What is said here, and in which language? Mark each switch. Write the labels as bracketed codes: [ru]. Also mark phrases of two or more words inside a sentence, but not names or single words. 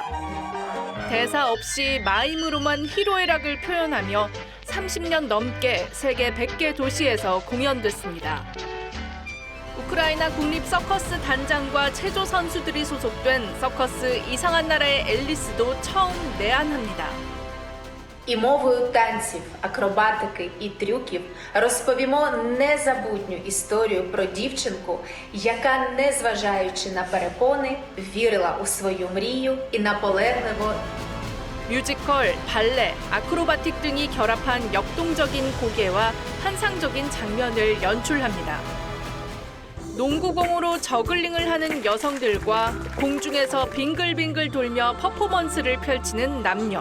[ko] 대사 없이 마임으로만 희로애락을 표현하며 30년 넘게 세계 100개 도시에서 공연됐습니다. 우크라이나 국립 서커스 단장과 체조 선수들이 소속된 서커스 이상한 나라의 앨리스도 처음 내한합니다. [uk] І мовою танців, акробатики і трюків розповімо незабутню історію про дівчинку, яка, незважаючи на перепони, вірила у свою мрію і наполегливо [ko] 뮤지컬, 발레, 아크로바틱 등이 결합한 역동적인 고개와 환상적인 장면을 연출합니다. 농구공으로 저글링을 하는 여성들과 공중에서 빙글빙글 돌며 퍼포먼스를 펼치는 남녀.